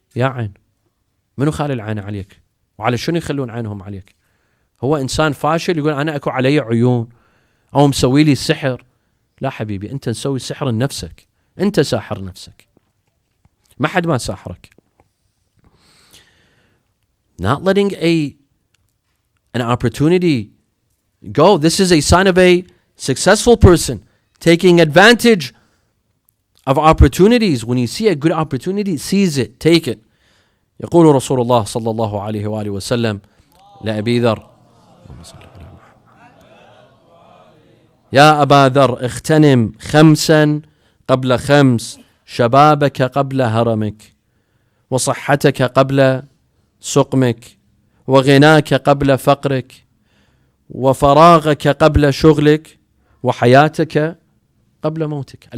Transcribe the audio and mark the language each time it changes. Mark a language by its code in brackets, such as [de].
[ar] يا عين، منو خالي العين عليك؟ وعلى شنو يخلون عينهم عليك؟ هو إنسان فاشل يقول أنا أكو علي عيون أو مسوي لي سحر. لا حبيبي، أنت مسوي سحر لنفسك، أنت ساحر نفسك، ما حد ما ساحرك. [en] Not letting a an opportunity, go. This is a sign of a successful person, taking advantage of opportunities. When you see a good opportunity, seize it, take it. [ar] يقول رسول الله صلى الله عليه وآله وسلم لأبي ذر يا أبا ذر اغتنم خمسا قبل خمس، شبابك قبل هرمك، وصحتك قبل سقمك، وغناك قبل فقرك، وفراغك قبل شغلك، وحياتك قبل موتك.